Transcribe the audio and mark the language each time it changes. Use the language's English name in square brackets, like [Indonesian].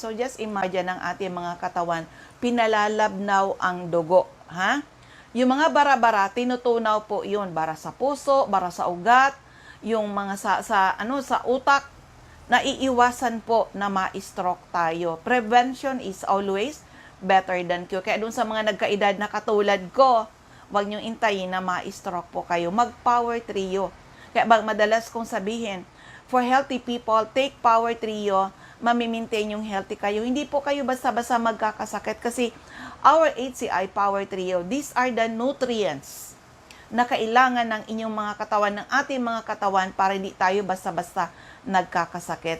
[Filipino] So just imagine ang ating mga katawan, pinalalabnaw ang dugo. Ha? Yung mga bara-bara, tinutunaw po yun. Bara sa puso, bara sa ugat, yung mga sa utak, naiiwasan po na ma-stroke tayo. [English] Prevention is always better than cure. [Filipino] Kaya dun sa mga nagkaedad na katulad ko, huwag niyong intayin na ma-stroke po kayo. Mag-Power Trio. Kaya madalas kong sabihin, [English] for healthy people, take Power Trio, [Filipino] mamimaintain yung healthy kayo. Hindi po kayo basta-basta magkakasakit kasi [English] our HCI Power Trio, these are the nutrients [Filipino] na kailangan ng inyong mga katawan, ng ating mga katawan para hindi tayo basta-basta nagkakasakit.